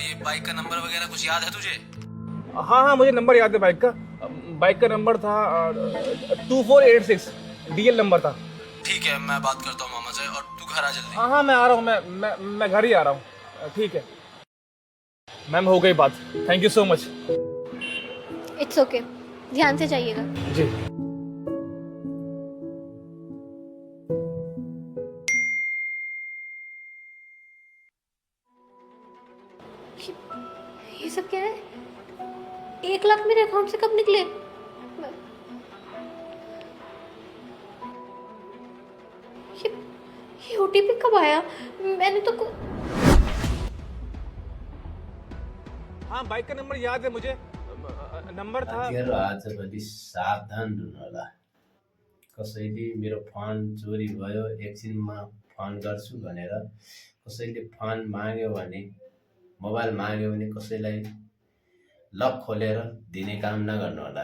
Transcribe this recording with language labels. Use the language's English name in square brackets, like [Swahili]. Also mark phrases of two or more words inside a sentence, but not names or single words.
[Hindi] ये बाइक का नंबर वगैरह कुछ याद है तुझे? हाँ मुझे नंबर याद है बाइक का। बाइक का नंबर था 2486, डीएल नंबर था। ठीक है, मैं बात करता हूँ मामा से, और तू घर आ जल्दी। हाँ मैं आ रहा हूँ, मैं घर ही आ रहा हूँ। ठीक है मैम, हो गई बात, [English] thank you so much. it's okay, [Hindi] ध्यान से जाइएगा। जी। ये सब क्या है? 1 लाख मेरे अकाउंट से कब निकले? ये ओटीपी कब आया? मैंने तो हाँ बाइक का नंबर याद है मुझे, नंबर था। [Nepali] साथीहरू आजभोलि सावधान हुनुहोला। कसैले मेरो फोन चोरी भयो, एकछिनमा फोन गर्छु भनेर कसैले फोन माग्यो भने, मोबाइल माग्यो भने कसैलाई लक खोलेर दिने काम नगर्नुहोला।